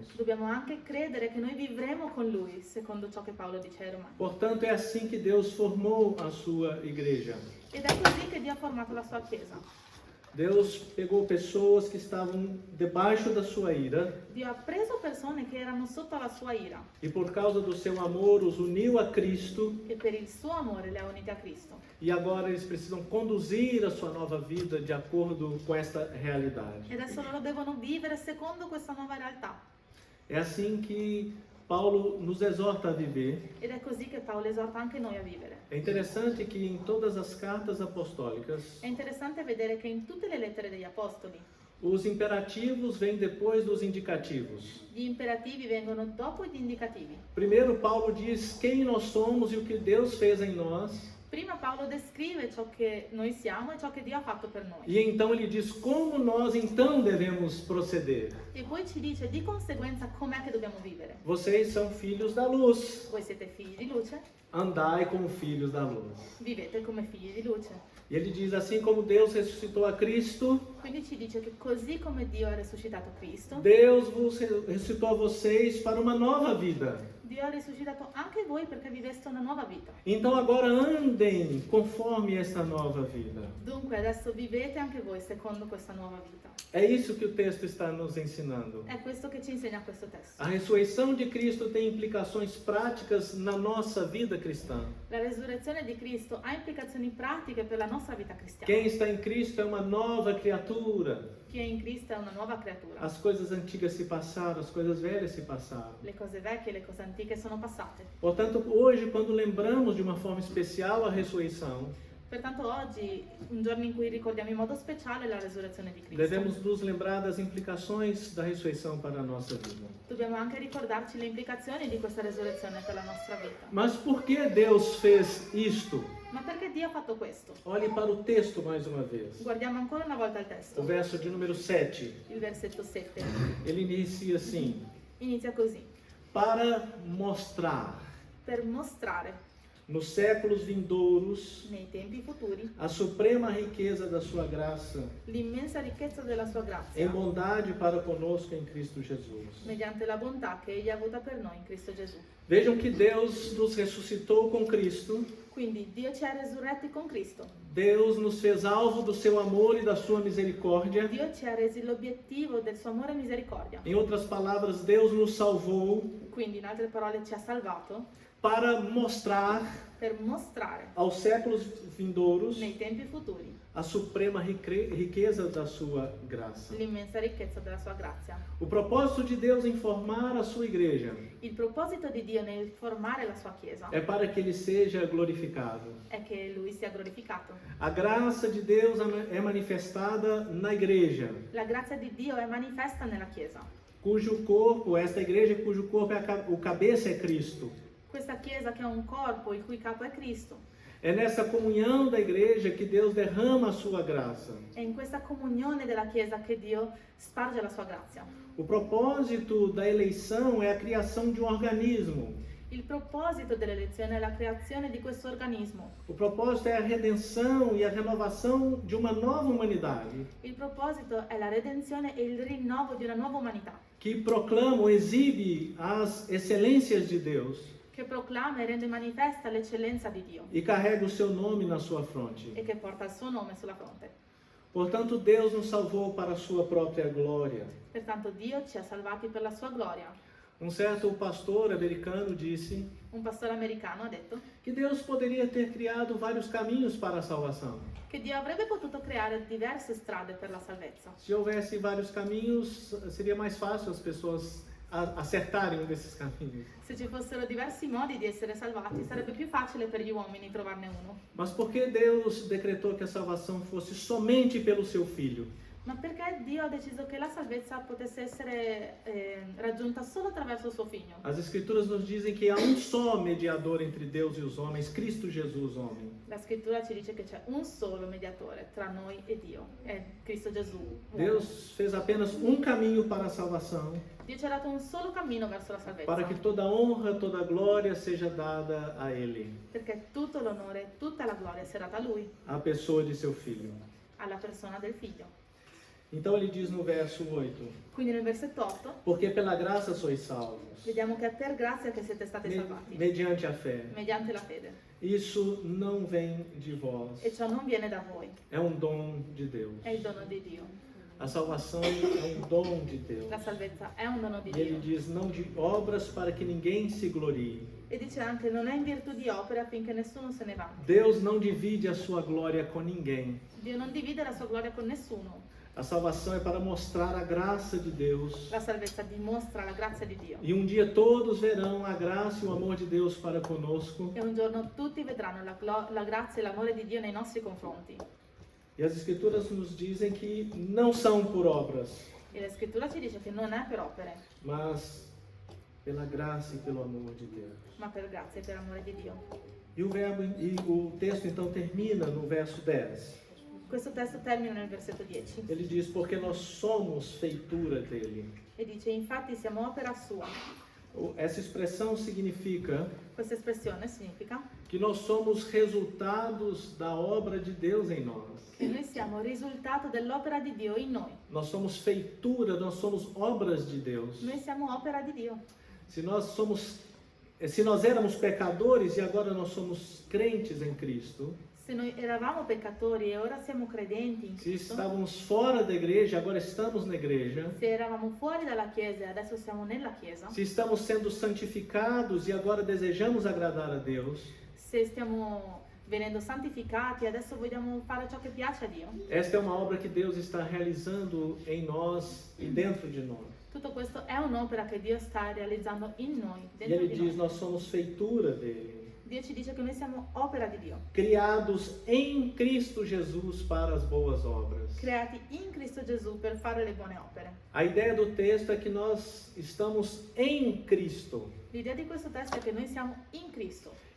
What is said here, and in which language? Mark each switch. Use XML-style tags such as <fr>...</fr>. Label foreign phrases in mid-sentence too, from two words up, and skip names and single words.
<it>dobbiamo anche credere che noi vivremo con Lui, secondo ciò che Paolo dice ai Romani.</it> <pt>Portanto, é assim que Deus formou a sua igreja.</pt> <it>Ed è così che Dio ha formato la sua Chiesa.</it> <pt>Deus pegou pessoas que estavam debaixo da sua ira</pt> <it>Dio ha preso persone che erano sotto la sua ira</it> <pt>e, por causa do seu amor, os uniu a Cristo.</pt> <it>e per il suo amore le ha unite a Cristo.</it> <pt>E agora eles precisam conduzir a sua nova vida de acordo com esta realidade.</pt> <it>E adesso loro devono vivere secondo questa nuova realtà.</it> <pt>É assim que Paulo nos exorta a viver.</pt> <it>Ed è così che Paolo esorta anche noi a vivere.</it> <pt>É interessante que em todas as cartas apostólicas,</pt> <it>È interessante vedere che in tutte le lettere degli Apostoli</it> <pt>os imperativos vêm depois dos indicativos.</pt> <it>gli imperativi vengono dopo gli indicativi.</it> <pt>Primeiro, Paulo diz quem nós somos e o que Deus fez em nós.</pt> <it>Prima Paolo descrive ciò che noi siamo e ciò che Dio ha fatto per noi.</it> <pt>E então ele diz como nós então devemos proceder.</pt> <it>E poi ci dice di conseguenza com'è che dobbiamo vivere.</it> <pt>Vocês são filhos da luz.</pt> <it>Voi siete figli di luce,</it> <pt>Andai como filhos da luz.</pt> <it>vivete come figli di luce.</it> <pt>E ele diz assim como Deus ressuscitou a Cristo,</pt> <it>Quindi ci dice che così come Dio ha risuscitato Cristo,</it> <pt>Deus vos ressuscitou a vocês para uma nova vida.</pt> <it>Dio ha risuscitato anche voi perché viveste una nuova vita.</it> <pt>Então agora andem conforme essa nova vida.</pt> <it>Dunque adesso vivete anche voi secondo questa nuova vita.</it> <pt>É isso que o texto está nos ensinando.</pt> <it>È questo che ci insegna questo testo.</it> <pt>A ressurreição de Cristo tem implicações práticas na nossa vida cristã.</pt> <it>La resurrezione di Cristo ha implicazioni pratiche per la nostra vita cristiana.</it> <pt>Quem está em Cristo é uma nova criatura.</pt> <it>Chi è in Cristo è una nuova creatura.</it> <pt>As coisas antigas se passaram, as coisas velhas se passaram.</pt> <it>Le cose vecchie e le cose antiche sono passate.</it> <pt>Portanto, hoje, quando lembramos de uma forma especial a ressurreição,</pt> <it>Pertanto oggi, un giorno in cui ricordiamo in modo speciale la resurrezione di Cristo,</it> <pt>devemos nos lembrar das implicações da ressurreição para a nossa vida.</pt> <it>dobbiamo anche ricordarci le implicazioni di questa resurrezione per la nostra vita.</it> <pt>Mas por que Deus fez isto?</pt> <it>Ma perché Dio ha fatto questo?</it> <pt>Olhe para o texto mais uma vez.</pt> <it>Guardiamo ancora una volta il</it> <pt>O</pt> <it>testo,</it> <pt>verso de número 7.</pt> <it>il versetto 7.</it> <pt>Ele inicia assim:</pt> <it>Inizia così:</it> <pt>para mostrar.</pt> <it>per mostrare.</it> <pt>nos séculos vindouros,</pt> <it>nei tempi futuri,</it> <pt>a suprema riqueza da sua graça,</pt> <it>l'immensa ricchezza della sua</it> <pt>em</pt> <it>grazia,</it> <pt>bondade para conosco em Cristo Jesus.</pt> <it>mediante la bontà che Egli ha avuta per noi in Cristo Gesù.</it> <pt>Vejam que Deus nos ressuscitou com Cristo,</pt> <it>Quindi Dio ci ha resurretti con Cristo.</it> <pt>Deus nos fez alvo do seu amor e da sua misericórdia.</pt> <it>Dio ci ha resi l'obiettivo del suo amore e misericordia.</it> <pt>Em outras palavras, Deus nos salvou</pt> <it>Quindi, in altre parole, ci ha salvato</it> <pt>para mostrar</pt> <it>per mostrare</it> <pt>aos séculos vindouros</pt> <it>nei tempi futuri</it> <pt>a suprema riqueza da sua graça.</pt> <it>l'immensa ricchezza della sua grazia.</it> <pt>O propósito de Deus em formar a sua igreja</pt> <it>Il proposito di Dio nel formare la sua Chiesa</it> <pt>é para que ele seja glorificado.</pt> <it>è che Lui sia glorificato.</it> <pt>A graça de Deus é manifestada na igreja,</pt> <it>La grazia di Dio è manifesta nella Chiesa.</it> <pt>cujo corpo, esta igreja cujo corpo o cabeça é Cristo.</pt> <it>Questa Chiesa che ha un corpo il cui capo è Cristo.</it> <pt>É nessa comunhão da igreja que Deus derrama a sua graça.</pt> <it>È in questa comunione della Chiesa che Dio sparge la sua grazia.</it> <pt>O propósito da eleição é a criação de um organismo.</pt> <it>Il proposito dell'elezione è la creazione di questo organismo.</it> <pt>O propósito é a redenção e a renovação de uma nova humanidade</pt> <it>Il proposito è la redenzione e il rinnovo di una nuova umanità,</it> <pt>que proclama ou exibe as excelências de Deus</pt> <it>che proclama e rende manifesta l'eccellenza di Dio</it> <pt>e carrega o seu nome na sua fronte.</pt> <it>e che porta il suo nome sulla fronte.</it> <pt>Portanto, Deus nos salvou para a sua própria glória.</pt> <it>Pertanto Dio ci ha salvati per la sua gloria.</it> <pt>Um certo pastor americano disse</pt> <it>Un pastore americano ha detto</it> <pt>que Deus poderia ter criado vários caminhos para a salvação.</pt> <it>che Dio avrebbe potuto creare diverse strade per la salvezza.</it> <pt>Se houvesse vários caminhos, seria mais fácil as pessoas acertarem um desses caminhos.</pt> <it>Se ci fossero diversi modi di essere salvati, sarebbe più facile per gli uomini trovarne uno.</it> <pt>Mas por que Deus decretou que a salvação fosse somente pelo seu Filho?</pt> <it>Ma perché Dio ha deciso che la salvezza potesse essere raggiunta solo attraverso il suo figlio?</it> <pt>As Escrituras nos dizem que há um só mediador entre Deus e os homens, Cristo Jesus, homem.</pt> <it>La scrittura ci dice che c'è un solo mediatore tra noi e Dio, è Cristo Gesù. uomo.</it> <pt>Deus fez apenas um caminho para a salvação,</pt> <it>Dio ci ha dato un solo cammino verso la salvezza,</it> <pt>para que toda honra, toda glória seja dada a Ele,</pt> <it>perché tutto l'onore, tutta la gloria sia data a Lui,</it> <pt>a pessoa de seu Filho.</pt> <it>alla persona del figlio.</it> <pt>Então ele diz no verso 8:</pt> <it>Quindi nel versetto 8</it> <pt>porque pela graça sois salvos,</pt> <it>vediamo che è per grazia che siete stati salvati,</it> <pt>mediante a fé.</pt> <it>mediante la fede.</it> <pt>Isso não vem de vós,</pt> <it>E ciò non viene da voi,</it> <pt>é um dom de Deus.</pt> <it>è il dono di Dio.</it> <pt>A salvação é um dom de Deus.</pt> <it>La salvezza è un dono di</it> <pt>E ele</pt> <it>Dio.</it> <pt>diz, não de obras para que ninguém se glorie.</pt> <it>E dice anche, non è in virtù di opere affinché nessuno se ne vanti.</it> <pt>Deus não divide a sua glória com ninguém.</pt> <it>Dio non divide la sua gloria con nessuno.</it> <pt>A salvação é para mostrar a graça de Deus.</pt> <it>La salvezza dimostra la grazia di Dio.</it> <pt>E um dia todos verão a graça e o amor de Deus para conosco.</pt> <it>E un giorno tutti vedranno la grazia e l'amore di Dio nei nostri confronti.</it> <pt>E as Escrituras nos dizem que não são por obras,</pt> <it>E la scrittura ci dice che non è per opere,</it> <pt>mas pela graça e pelo amor de Deus.</pt> <it>ma per grazia e per amore di Dio.</it> <pt>E o texto então termina no verso 10.</pt> <it>Questo testo termina nel versetto 10</it> <pt>Ele diz, porque nós somos feitura dele.</pt> <it>e dice, infatti siamo opera sua.</it> <pt>Essa expressão significa</pt> <it>Questa espressione significa</it> <pt>que nós somos resultados da obra de Deus em nós.</pt> <it>che noi siamo il risultato dell'opera di Dio in noi.</it> <pt>Nós somos feitura, nós somos obras de Deus.</pt> <it>Noi siamo opera di Dio.</it> <pt>Se nós éramos pecadores e agora nós somos crentes em Cristo,</pt> <it>Se noi eravamo peccatori e ora siamo credenti in se Cristo,</it> <pt>estávamos fora da igreja, agora estamos na igreja,</pt> <it>se eravamo fuori dalla Chiesa e adesso siamo nella Chiesa,</it> <pt>se estamos sendo santificados e agora desejamos agradar a Deus,</pt> <it>se stiamo venendo santificati e adesso vogliamo fare ciò che piace a Dio,</it> <pt>esta é uma obra que Deus está realizando em nós e dentro de nós.</pt> <it>tutto questo è un'opera che Dio sta realizzando in noi,</it> <pt>E</pt> <it>dentro</it> <pt>ele</pt> <it>di</it> <pt>diz,</pt> <it>noi.</it> <pt>nós somos feitura dele,</pt> <it>Dio ci dice che noi siamo opera di Dio,</it> <pt>criados em Cristo Jesus para as boas obras.</pt> <it>creati in Cristo Gesù per fare le buone opere.</it> <pt>A ideia do texto é que nós estamos em Cristo.</pt> <it>L'idea di questo testo è che noi siamo in Cristo</it>